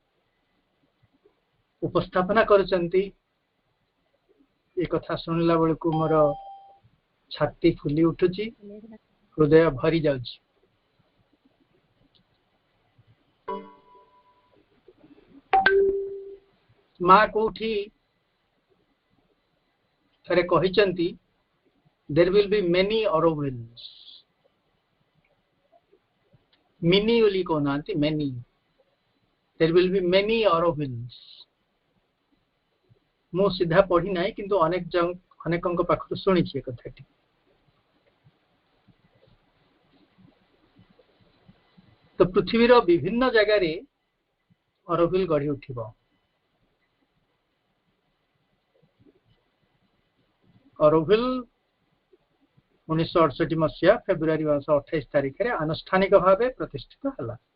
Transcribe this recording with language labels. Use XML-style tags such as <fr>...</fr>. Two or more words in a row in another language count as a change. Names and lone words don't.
<or>ଉପସ୍ଥାପନା କରୁଛନ୍ତି, ଏ କଥା ଶୁଣିଲା ବେଳକୁ ମୋର ଛାତି ଫୁଲି ଉଠୁଛି, ହୃଦୟ ଭରି ଯାଉଛି। ମା କୋଉଠି ଥରେ କହିଛନ୍ତି,</or> <en>there will be many Aurovilles, many</en> <or>ବୋଲି କହୁନାହାନ୍ତି,</or> <en>many, there will be many Aurovilles।</en> <or>ମୁଁ ସିଧା ପଢି ନାହିଁ କିନ୍ତୁ ଅନେକଙ୍କ ପାଖରୁ ଶୁଣିଛି ଏ କଥାଟି। ତ ପୃଥିବୀର ବିଭିନ୍ନ ଜାଗାରେ ଅରହୁଲ ଗଢି ଉଠିବ। ଅରହୁଲ 1968 ମସିହା ଫେବୃଆରୀ ମାସ 28 ତାରିଖରେ ଆନୁଷ୍ଠାନିକ ଭାବେ ପ୍ରତିଷ୍ଠିତ ହେଲା।</or>